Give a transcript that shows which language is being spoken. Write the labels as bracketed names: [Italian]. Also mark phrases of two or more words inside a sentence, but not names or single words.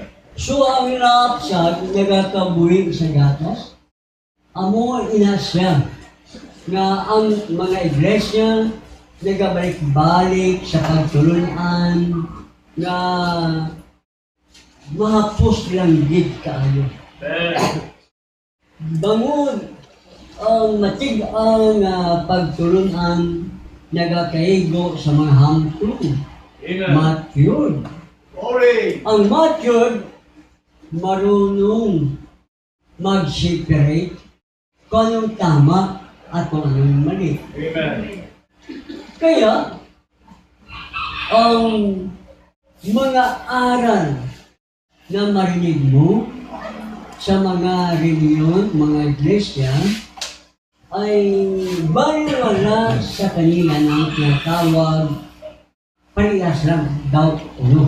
[Hiligaynon] So ang lapsag, nagakabuhig sa gatas, amo inasya nga ang mga iglesia nagabalik-balik sa pagtulunan nga mahapos lang gid kaayo. Bangod ang matig-ang pagtulunan nagakaigo sa mga hamtong. Matured. [Filipino] Ang matured marunong mag-separate kung anong tama at kung anong mali. Amen. Kaya ang mga aral na marinig mo sa mga reliyon, mga iglesia, ay baliwala sa kanila ng tinatawag parehas lang, doubt uno.